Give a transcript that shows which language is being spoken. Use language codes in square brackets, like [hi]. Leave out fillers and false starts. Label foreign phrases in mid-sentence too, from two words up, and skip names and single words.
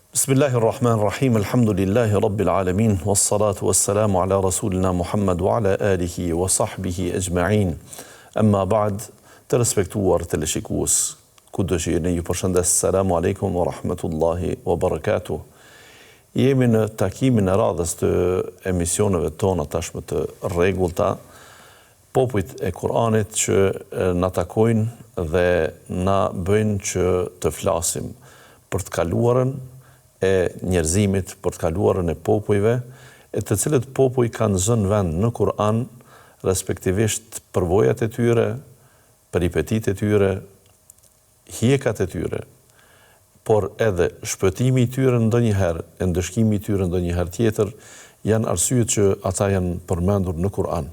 [ar] بسم الله الرحمن الرحيم، الحمد لله رب العالمين، والصلاة والسلام على رسولنا محمد وعلى آله وصحبه أجمعين. أما بعد, [sq] të respektuar teleshikues, kudo që jeni ju përshëndes, [ar] السلام عليكم ورحمة الله وبركاته. [sq] Jemi në takimin e radhës të emisioneve tona tashmë të rregullta, popujt e Kur'anit që na takojnë dhe na bëjnë që të flasim për të kaluarën e njerëzimit, për të kaluarën e popujve, e të cilët popuj kanë zënë vend në Kur'an, respektivisht përvojat e tyre, peripetit e tyre, hjekat e tyre, por edhe shpëtimi i tyre ndonjëherë, e ndëshkimi i tyre ndonjëherë tjetër, janë arsyet që ata janë përmendur në Kur'an.